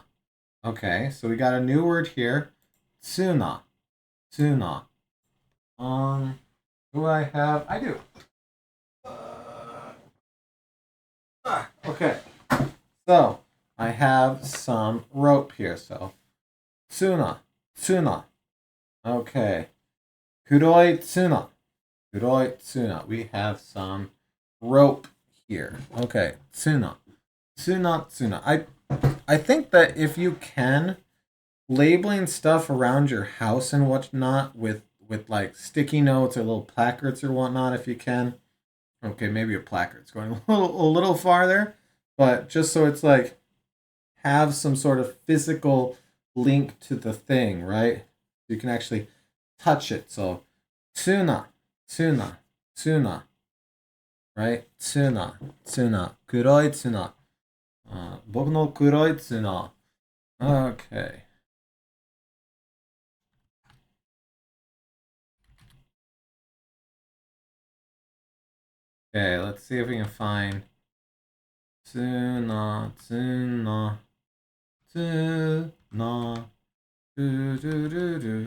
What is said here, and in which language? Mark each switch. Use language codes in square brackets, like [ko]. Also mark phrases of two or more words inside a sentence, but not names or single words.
[en] Okay, so we got a new word here. [ja] Tsuna. Tsuna. [en] Who I have? I do. Okay. So I have some rope here. So [ja] tsuna. Tsuna. [en] Okay. [ja] Kuroi tsuna. Kuroi tsuna. [en] We have some rope here. Okay. Tsuna. [ja] Tsuna. Tsuna. [en] I think that if you can, labeling stuff around your house and whatnot with like sticky notes or little placards or whatnot, if you can. Okay, maybe a placard's going a little farther, but just so it's like have some sort of physical link to the thing, right? You can actually touch it. So [ja] tsuna, tsuna, tsuna, [en] right? [ja] Tsuna, tsuna, kuroi tsuna. 僕の黒いツナ. [en] Okay. Okay, let's see if we can find [ja] tsuna, tsuna, tsuna, do do do do.